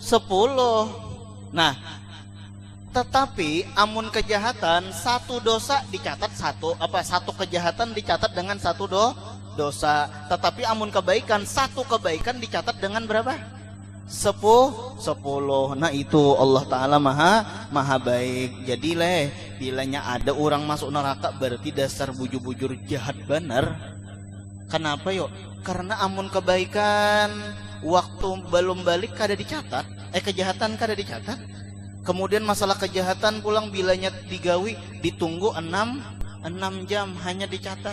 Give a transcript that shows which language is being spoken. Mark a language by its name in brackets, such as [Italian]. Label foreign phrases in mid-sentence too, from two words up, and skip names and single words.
[Banjar] Nah, tetapi amun kejahatan, satu dosa dicatat satu kejahatan dicatat dengan satu dosa. Tetapi amun kebaikan, satu kebaikan dicatat dengan berapa? [Indonesian] 10. Nah itu Allah Ta'ala maha baik. [Banjar] Jadi bilanya ada orang masuk neraka, berarti dasar bujur-bujur jahat benar. Kenapa yuk? Karena amun kebaikan waktu belum balik kada dicatat, kejahatan kada dicatat. Kemudian masalah kejahatan pulang bilanya digawi, ditunggu 6 jam hanya dicatat.